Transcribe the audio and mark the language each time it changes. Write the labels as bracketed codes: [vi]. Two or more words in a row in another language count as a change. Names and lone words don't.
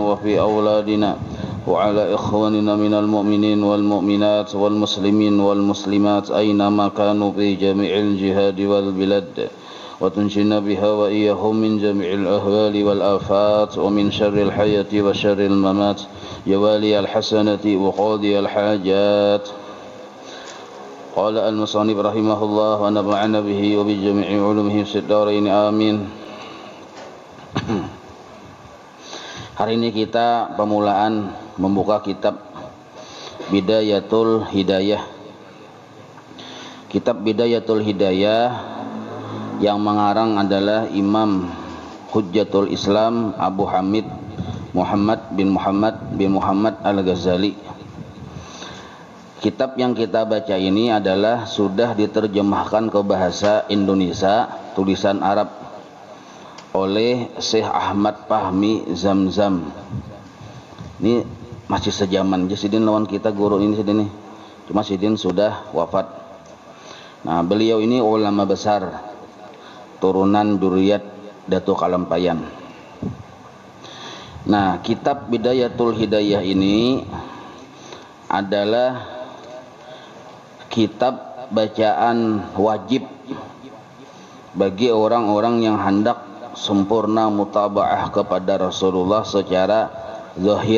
[ar] وفي أولادنا وعلى إخواننا من المؤمنين والمؤمنات والمسلمين والمسلمات أينما كانوا في جميع الجهاد والبلاد وتنجينا بها وإياهم من جميع الأهوال والآفات ومن شر الحياة وشر الممات يا والي الحسنة وقاضي الحاجات قال المصنف رحمه الله ونفعنا به وبجميع علومه في الدارين آمين. [id] Hari ini kita pemulaan membuka kitab Bidayatul Hidayah. Kitab Bidayatul Hidayah yang mengarang adalah Imam Hujjatul Islam Abu Hamid Muhammad bin Muhammad Al-Ghazali. Kitab yang kita baca ini adalah sudah diterjemahkan ke bahasa Indonesia tulisan Arab oleh Syekh Ahmad Fahmi Zamzam. Ini masih sejaman Jasidin [bjn] lawan kita [id] guru ini sedini. Cuma Sidin sudah wafat. Nah, beliau ini ulama besar turunan Duriyat Datuk Kalampayan. Nah, kitab Bidayatul Hidayah ini adalah kitab bacaan wajib bagi orang-orang yang hendak sempurna mutabaah kepada Rasulullah secara zahir.